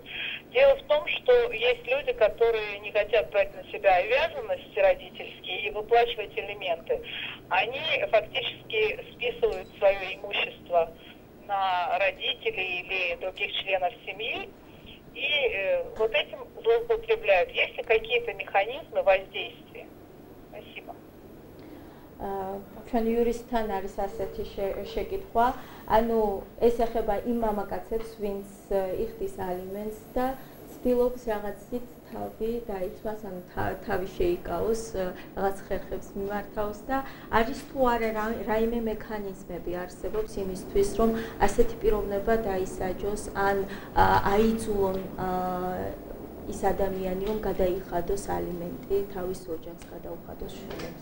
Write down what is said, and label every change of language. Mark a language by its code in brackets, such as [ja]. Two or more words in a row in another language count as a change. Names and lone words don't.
[ru] Дело в том, что есть люди, которые не хотят брать на себя обязанности родительские и выплачивать алименты. Они фактически списывают свое имущество на родителей или других членов семьи и вот этим злоупотребляют. Есть ли какие-то механизмы воздействия? Спасибо. [ka] ჩვენ იურისტთან არის ასეთი შეკითხვა, ანუ ეს ეხება იმ მამაკაცებს, ვინც იხდის ალიმენტს და ცდილობს რაღაცით თავი დაიცვას, ანუ თავი შეიკავოს, რაღაც ხერხებს მიმართავს და არის თუ არა რაიმე მექანიზმები არსებობს იმისთვის, რომ ასეთი პიროვნება დაისაჯოს ან აიძულონ ის ადამიანი, რომ გადაიხადოს ალიმენტი თავის ოჯახს, გადაუხადოს შვილებს.